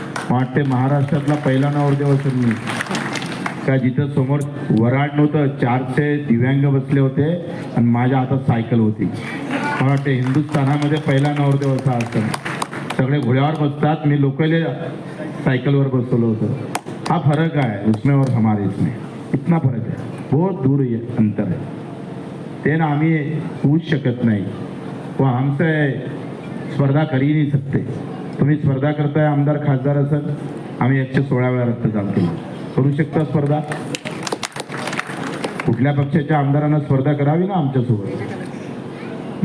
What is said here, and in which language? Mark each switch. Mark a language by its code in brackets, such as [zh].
[mr] वाटते महाराष्ट्रातला पहिला नवरदेव असेल मी, का जिथं समोर वराड नव्हतं, 400 दिव्यांग बसले होते आणि माझ्या हातात सायकल होती. मला वाटते हिंदुस्थानामध्ये पहिला नवरदेव असा असेल. सगळे घोड्यावर बसतात, मी लोकल सायकलवर बसवलं होतं. [hi] हा फरक आहे उसमें और हमारे इसमें, इतना फरक है, बहुत दूर ये अंतर है. [mr] ते ना आम्ही होऊच शकत नाही, [hi] वो हमसे स्पर्धा करी नाही सकते. [mr] तुम्ही स्पर्धा करताय आमदार खासदार असेल, आम्ही 116 वेळा रक्तदान केलं. करू शकता स्पर्धा? कुठल्या पक्षाच्या आमदारांना स्पर्धा करावी ना आमच्यासोबत.